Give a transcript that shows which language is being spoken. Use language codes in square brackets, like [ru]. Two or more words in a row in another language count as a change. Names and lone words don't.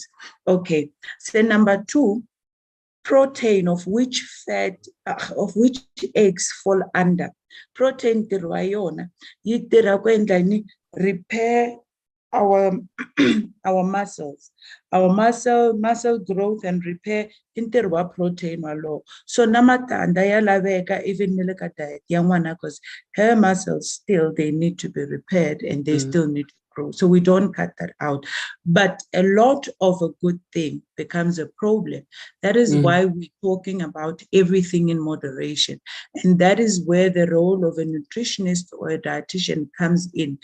[en] Okay, so number two, protein, of which eggs fall under. Protein repair our muscles, muscle growth and repair interwa protein walo. So [ts] namatanda ya laveka [en] even milk diet yangwana because her muscles still they need to be repaired and they still need to grow. So we don't cut that out. But a lot of a good thing becomes a problem. That is why we're talking about everything in moderation. And that is where the role of a nutritionist or a dietitian comes in.